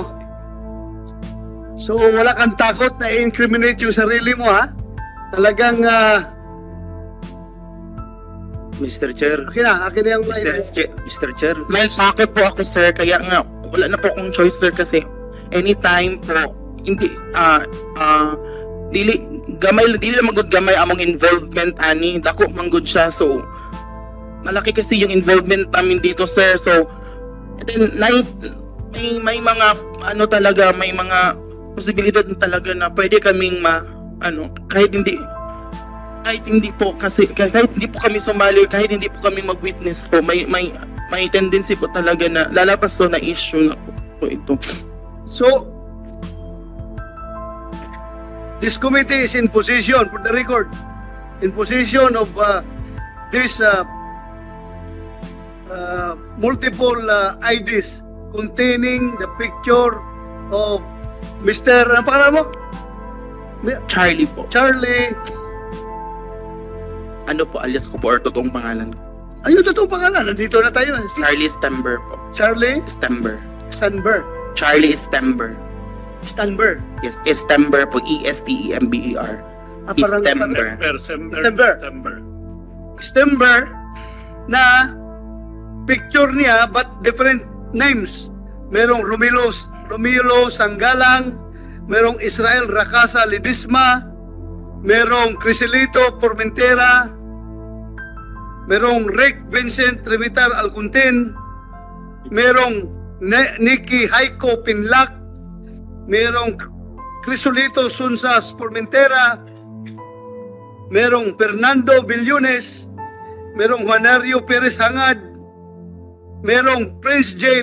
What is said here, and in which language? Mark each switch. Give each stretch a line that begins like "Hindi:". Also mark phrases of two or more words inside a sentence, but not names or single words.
Filipino: So, wala kang takot na incriminate yung sarili mo, ha? Talagang,
English: Mr. Chair.
Filipino: akin na yung
English: Mr. Chair.
Filipino: May sakit po ako, sir, kaya nga wala na po akong choice, sir, kasi anytime po hindi
Cebuano: dili magud gamay among involvement ani dako manggod siya,
Filipino: so malaki kasi yung involvement namin dito, sir. So then may mga talaga, may mga posibilidad na talaga na pwede kaming kahit hindi po kami sumali, kahit hindi po kami mag-witness po, may tendency po talaga na lalabas to na issue na po ito.
English: So, this committee is in position, for the record, in position of this multiple IDs containing the picture of Mr.
Filipino: Ano pangalan mo? Charlie po. Charlie. Ano po alias ko po or totoong pangalan ko? Ayun, totoo pangalan. Nandito na tayo. Charlie Stember po. Charlie Stember. Stanber. Charlie Stember. Stanber. Yes, Stember po. E-S-T-E-M-B-E-R. Parang Stember. September. Stember na picture niya but different names. Merong Romilo Sanggalang, merong Israel Racasa Ledesma, merong Criselito Formentera, merong Rick Vincent Remitar Alcuntin, merong Nicky Haiko Pinlac, merong Crisolito Sunsas Formentera, merong Fernando Villones, merong Juanario Perez Hangad, merong Prince J.